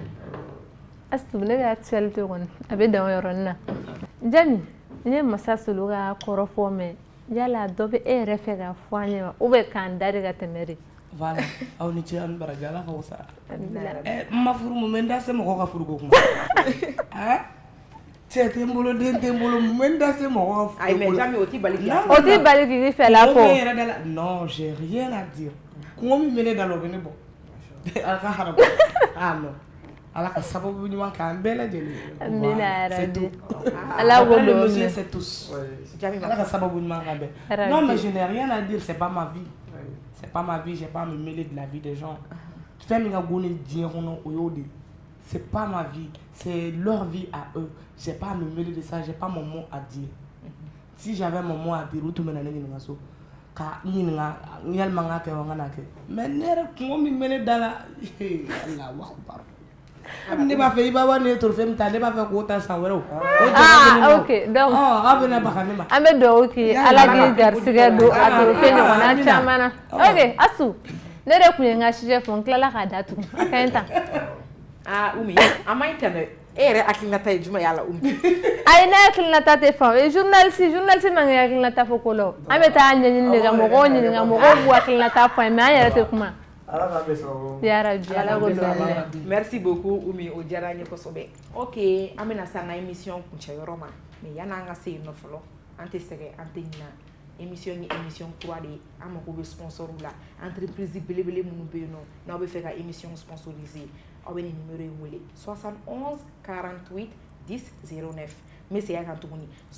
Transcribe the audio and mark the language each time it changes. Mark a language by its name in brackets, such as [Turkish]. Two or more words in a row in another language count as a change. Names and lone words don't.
[Bambara] astu ne ka actualité kɔni a bɛ dan o yɔrɔnin na Jami n ye Masa Solo ka kɔrɔfɔ mɛn yala dɔ bɛ e yɛrɛ fɛ ka fɔ an ɲɛ ma [French] ou bien [Bambara] k'an da de ka tɛmɛ de voilà aw ni ce an baraji ala k'aw sara n ma furu mun bɛ n da se mɔgɔ ka furu ko kuma cɛ tɛ n bolo den tɛ n bolo n bɛ n da se mɔgɔ ka furu ko ayi mais Jami o t'i bali o t'i bali k'i fɛ la fɔ [French] non j'ai rien à dire [Bambara] kungo min bɛ ne da la o bɛ ne bɔ ala ka haramu non ala ka sababu ɲuman k'an bɛɛ lajɛlen amina yarabi ala wolo [French] monsieur c'est tous [Bambara] ala ka sababu ɲuman k'an bɛɛ [French] non mais je n'ai rien à dire c'est pas ma vie c'est pas ma vie j'ai pas à me mêler de la vie des gens [Bambara] fɛn min ka go ne diɲɛ kɔnɔ o y'o de [French] c'est pas ma vie c'est leur vie à eux j'ai pas à me mêler de ça j'ai pas mon mot à dire si j'avais mon mot à dire [Bambara] u tun bɛ na ne ɲininka so ka ɲininka yalima n k'a kɛ wa n ka n'a kɛ mais ne yɛrɛ kungo min bɛ ne da la [Arabic] Allahu akbar [Bambara] ne b'a fɛ i b'a wari ne trophée min ta ne b'a fɛ k'o ta san wɛrɛ o [French] ok donc [Bambara] aw bɛna baga ne ma an bɛ dugawu k'i ye ala k'i garisɛgɛ don a trophée ɲɔgɔnna caman na ok Asu ne de tun ye n ka sujet fɔ n tilala k'a datugu a ka ɲi tan Umi a ma ɲi tɛ dɛ e yɛrɛ hakilinata ye jumɛn y'a la Umi ayi ne hakilinata tɛ fan journaliste man kan hakilinata fɔ ko la an bɛ taa ɲɛɲini de ka mɔgɔw ɲininka mɔgɔw b'u hakilinata fɔ mais an yɛrɛ tɛ kuma yarabi ala ko dɔn [French] merci beaucoup [Bambara] Umi o diyara n ye kosɛbɛ ok an bɛna sa n ka émission kuncɛ yɔrɔ ma mais yan'an ka se yen nɔ fɔlɔ an tɛ sɛgɛn an tɛ ɲina émission ni émission kura de an mako bɛ sponsor la entreprise belebele minnu bɛ yen nɔ n'aw bɛ fɛ ka émission sponsoriser aw bɛ nin numéro in wele 71 48 10 09 n bɛ segin a kan tuguni